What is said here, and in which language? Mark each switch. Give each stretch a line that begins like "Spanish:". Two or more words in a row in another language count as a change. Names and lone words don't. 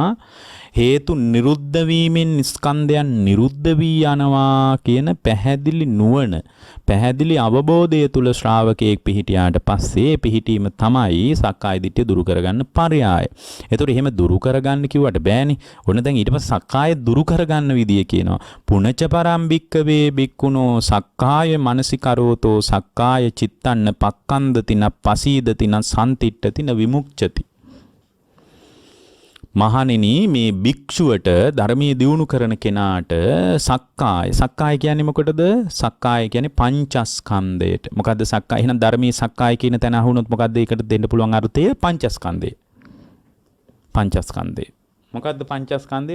Sinhala: හේතු නිරුද්ධ වීමෙන් ස්කන්ධයන් නිරුද්ධ වී යනවා කියන පැහැදිලි නුවණ පැහැදිලි අවබෝධය තුල ශ්‍රාවකයෙක් පිහිටියාට පස්සේ පිහිටීම තමයි සක්කාය දිට්ඨිය දුරු කරගන්න පරයය. ඒතකොට එහෙම දුරු කරගන්න කිව්වට බෑනේ. ඔන්න දැන් ඊට පස්සේ සක්කාය දුරු කරගන්න විදිය කියනවා.
Pali: පුනච පරම්බික්කවේ බික්කුණෝ සක්කාය මනසිකරෝතෝ සක්කාය චිත්තන්න පක්කන්දති න පසීදති න සම්තිට්ඨති න විමුක්ඛති.
Sinhala: මහණෙනි මේ භික්ෂුවට ධර්මයේ දියුණු කරන කෙනාට සක්කාය කියන්නේ මොකටද? සක්කාය කියන්නේ පංචස්කන්ධයට. මොකද්ද සක්කාය? එහෙනම් ධර්මයේ සක්කාය කියන තැන අහුනොත් මොකද්ද ඒකට දෙන්න පුළුවන් අර්ථය? පංචස්කන්ධය. මොකද්ද පංචස්කන්ධය?